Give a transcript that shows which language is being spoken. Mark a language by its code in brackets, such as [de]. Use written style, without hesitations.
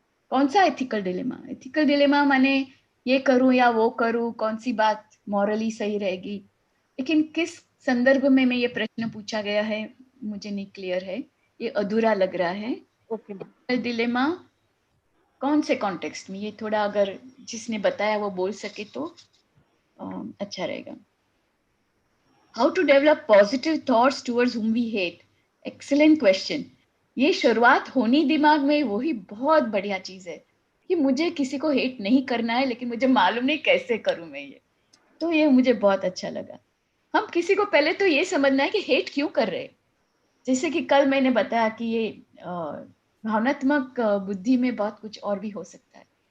[hi] कौन सा ethical dilemma? Ethical dilemma माने ये करूं या वो करूं, कौन सी बात मॉरली सही रहेगी, लेकिन किस संदर्भ में मैं ये प्रश्न पूछा गया है मुझे नहीं क्लियर है, ये अधूरा लग रहा है. [en] Okay ma'am. [hi] एथिकल डिलेमा कौन से कॉन्टेक्स्ट में, ये थोड़ा अगर जिसने बताया वो बोल सके तो अच्छा रहेगा. [en] How to develop positive thoughts towards whom we hate? Excellent question. [hi] ये शुरुआत होनी दिमाग में वही बहुत बढ़िया चीज है कि मुझे किसी को हेट नहीं करना है, लेकिन मुझे मालूम नहीं कैसे करूं मैं ये. तो ये मुझे बहुत अच्छा लगा. हम किसी को पहले तो ये समझना है कि हेट क्यों कर रहे हैं. जैसे कि कल मैंने बताया कि ये भावनात्मक बुद्धि में बहुत कुछ और भी हो सकता है.